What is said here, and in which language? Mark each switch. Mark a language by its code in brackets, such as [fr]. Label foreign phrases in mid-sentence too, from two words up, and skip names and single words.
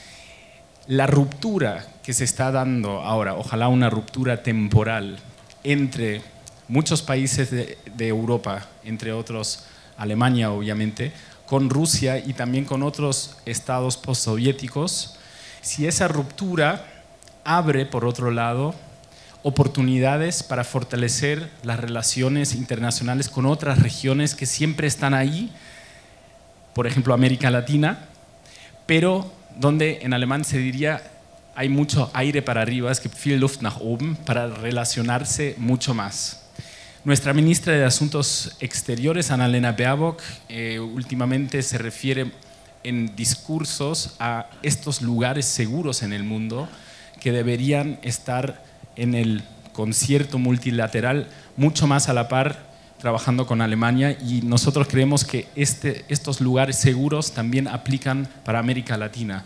[es] La ruptura que se está dando ahora, ojalá una ruptura temporal entre muchos países de Europa, entre otros Alemania obviamente, con Rusia y también con otros estados postsoviéticos, si esa ruptura abre, por otro lado, oportunidades para fortalecer las relaciones internacionales con otras regiones que siempre están ahí, por ejemplo América Latina, pero donde en alemán se diría hay mucho aire para arriba, es que [de] viel Luft nach oben, [es] para relacionarse mucho más. Nuestra ministra de Asuntos Exteriores, Annalena Baerbock, últimamente se refiere en discursos a estos lugares seguros en el mundo que deberían estar en el concierto multilateral mucho más a la par trabajando con Alemania, y nosotros creemos que estos lugares seguros también aplican para América Latina.